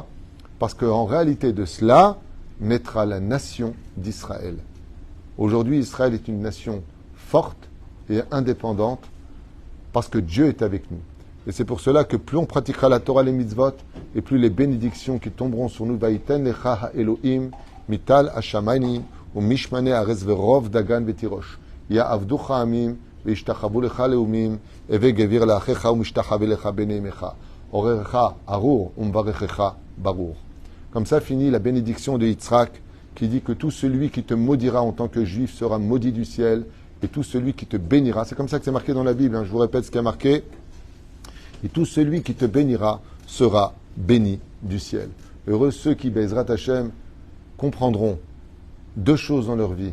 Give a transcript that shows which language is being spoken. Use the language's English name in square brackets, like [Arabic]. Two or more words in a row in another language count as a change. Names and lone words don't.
[French] Parce qu'en réalité de cela naîtra la nation d'Israël. Aujourd'hui, Israël est une nation forte et indépendante parce que Dieu est avec nous. Et c'est pour cela que plus on pratiquera la Torah, les mitzvot, et plus les bénédictions qui tomberont sur nous, [Hebrew] ויתן לך אלהים, מטל השמים, ומשמני הארץ ורב דגן ותירש. יעבדוך עמים, וישתחוו לך לאומים, הווה גביר לאחיך ומשתחווה לך בני אמך. עוררך ארור ומברכך ברור. [French] Comme ça finit la bénédiction de Yitzhak, qui dit que tout celui qui te maudira en tant que juif sera maudit du ciel, et tout celui qui te bénira, c'est comme ça que c'est marqué dans la Bible, je vous répète ce qui est marqué, et tout celui qui te bénira sera béni du ciel. Heureux ceux qui, [Hebrew] בעזרת השם, [French] comprendront deux choses dans leur vie.